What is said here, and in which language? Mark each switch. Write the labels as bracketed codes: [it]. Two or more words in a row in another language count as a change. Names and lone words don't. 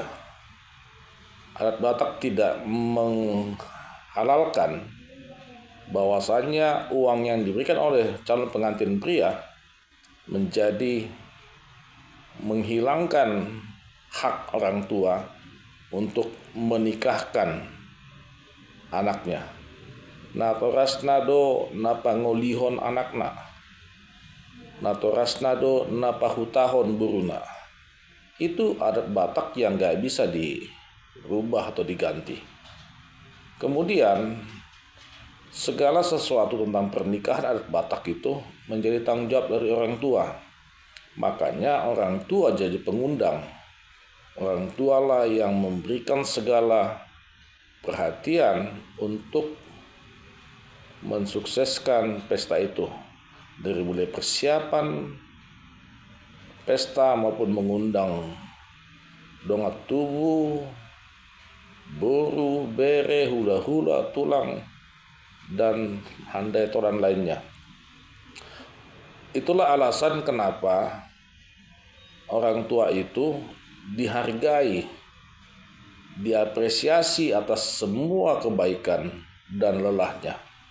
[id] Adat Batak tidak menghalalkan bahwasanya uang yang diberikan oleh calon pengantin pria menjadi menghilangkan hak orang tua untuk menikahkan anaknya. [bbc] Natorasnado napangolihon anakna, natorasnado napahutahon buruna. [id] Itu adat Batak yang gak bisa dirubah atau diganti. Kemudian segala sesuatu tentang pernikahan adat Batak itu menjadi tanggung jawab dari orang tua. Makanya orang tua jadi pengundang. Orang tualah yang memberikan segala perhatian untuk mensukseskan pesta itu. Dari mulai persiapan pesta maupun mengundang [bbc] dongat tubuh, [id] boru, bere, hula-hula, tulang, dan handai toran lainnya. Itulah alasan kenapa orang tua itu dihargai, diapresiasi atas semua kebaikan dan lelahnya.